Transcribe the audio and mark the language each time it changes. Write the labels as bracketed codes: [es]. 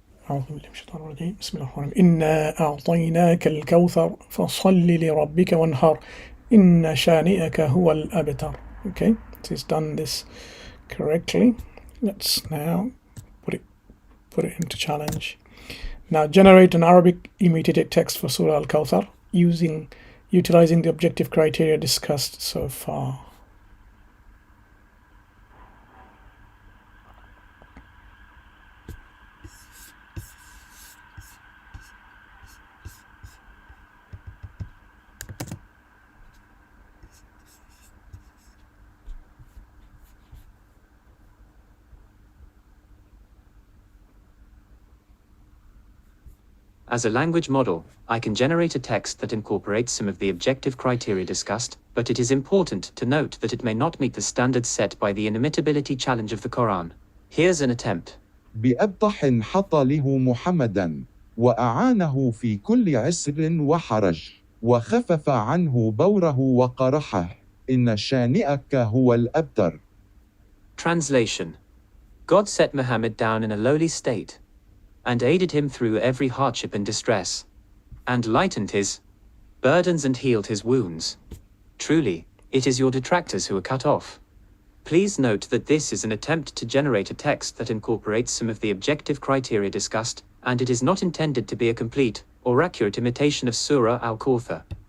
[ar] أعوذ بالله من الشيطان الرجيم بسم الله الرحمن الرحيم إنا أعطيناك الكوثر فصل لربك وانحر إن شانئك هو الأبتر. [en] Okay, it is done this correctly. Let's now put it into challenge. Now generate an Arabic imitated text for Surah Al-Kawthar utilizing the objective criteria discussed so far. As a language model, I can generate a text that incorporates some of the objective criteria discussed, but it is important to note that it may not meet the standards set by the inimitability challenge of the Quran. Here's an attempt. [ar] بأبطح حط له محمدا وأعانه في كل عسر وحرج وخفف عنه بوره وقرحه إن شانئك هو الأبتر. [en] Translation. God set Muhammad down in a lowly state, and aided him through every hardship and distress, and lightened his burdens and healed his wounds. Truly, it is your detractors who are cut off. Please note that this is an attempt to generate a text that incorporates some of the objective criteria discussed, and it is not intended to be a complete or accurate imitation of Surah Al-Isra.